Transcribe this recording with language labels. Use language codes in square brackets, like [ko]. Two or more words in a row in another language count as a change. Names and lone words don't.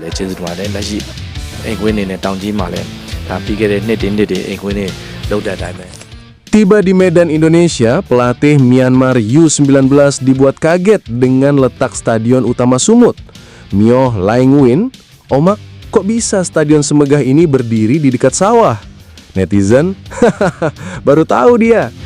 [my] ကျေးဇူးတင်ပါတယ်လက်ရှိအိမ်ကွင်းနေနဲ့တောင်ကြီးမှာလည်းဒါပြီးခဲ့တဲ့နှစ်တွေအိမ်ကွင်းနေလောက်တဲ့အတိုင်းပဲ [id] Tiba di Medan, Indonesia, pelatih Myanmar U19 dibuat kaget dengan letak stadion utama Sumut. Myo Laing Win, "Omak, kok bisa stadion semegah ini berdiri di dekat sawah?" Netizen, "Hahaha, baru tahu dia."